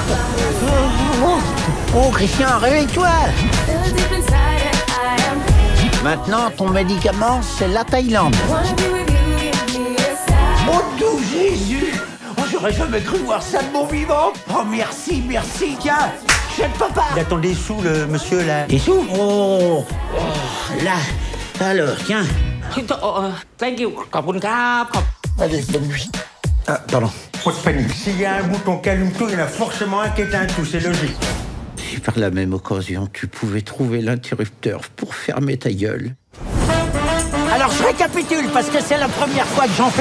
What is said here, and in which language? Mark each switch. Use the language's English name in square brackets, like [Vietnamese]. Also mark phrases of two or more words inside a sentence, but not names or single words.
[French] Oh, Christian, réveille-toi. Maintenant, ton médicament, c'est la Thaïlande. Oh, tout Jésus! Oh, j'aurais jamais cru voir ça de mon vivant! Oh, merci, merci, tiens! Chef papa! Il attend des sous, le monsieur, là. Des sous? Oh, là. Alors, tiens. [English] Thank you. [Thai] ขอบคุณครับ [French] Allez, bonne nuit. Ah, pardon. Pas de panique. S'il y a un bouton qui allume tout, il y en a forcément un qui éteint tout, c'est logique. Si par la même occasion, tu pouvais trouver l'interrupteur pour fermer ta gueule. Alors, je récapitule, parce que c'est la première fois que j'en fais.